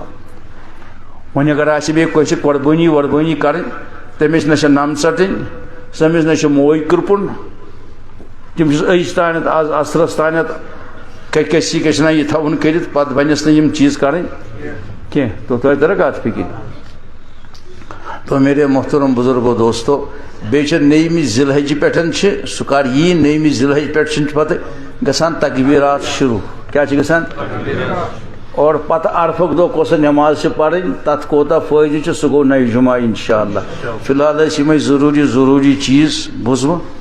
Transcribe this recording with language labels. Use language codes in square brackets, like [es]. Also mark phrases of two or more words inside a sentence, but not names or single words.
[ks] وۄنۍ اگر آسہِ بیٚیہِ کٲنٛسہِ قۄربٲنی کرٕنۍ تٔمِس نہ چھِ نم ژٹٕنۍ، سٔمِس نہ چھِ موج کرٛپُن، تِم چھِس أزۍ تانٮ۪تھ آز عصرس تانٮ۪تھ کسی گژھِ یہِ تھاوُن کٔرِتھ پتہٕ بنٮ۪س نہٕ یِم چیٖز کَرٕنۍ کینٛہہ. تو تۄہہِ ترا کتھ فِکر. [ur] تو میرے محترم بزرگو دوستو [ks] بیٚیہِ چھِ 9 ذی الحجہِ پٮ۪ٹھ چھِ سُہ کر یی 9 ذی الحجہِ پٮ۪ٹھ چھِ پتہٕ گژھان تکبیرات شروع. کیٛاہ چھِ گژھان؟ اور پتہٕ عرفُک دۄہ کۄس نٮ۪ماز چھِ پرٕنۍ، تتھ کوتاہ فٲیدٕ چھُ سُہ گوٚو نَیہِ جمعہ انشاءاللہ. فی الحال ٲسۍ یِمے ضروٗری چیٖز بوٗزوٕ.